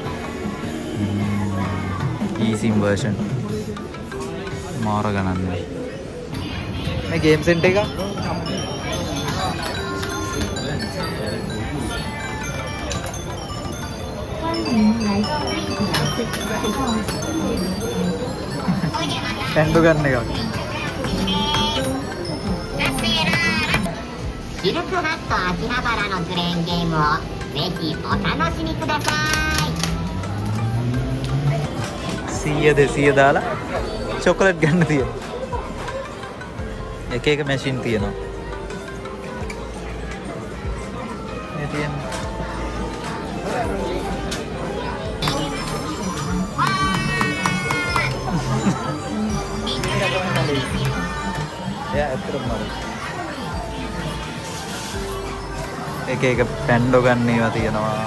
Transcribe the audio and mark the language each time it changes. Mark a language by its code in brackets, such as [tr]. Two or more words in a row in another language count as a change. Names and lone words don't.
[en] eSIM version [si] මාර ගණන් නේ. මේ [en] game center [si] එක පැන්ඩු ගන්න එකක්. [ja] シルクハット秋葉原のクレーンゲームをぜひお楽しみください。 [si] 100 200 දාලා චොකලට් ගන්න තියෙනවා. එක එක මැෂින් තියෙනවා. මේ තියෙනවා. ඇත්තටම එක එක පැන්ඩෝ ගන්න ඒවා තියෙනවා.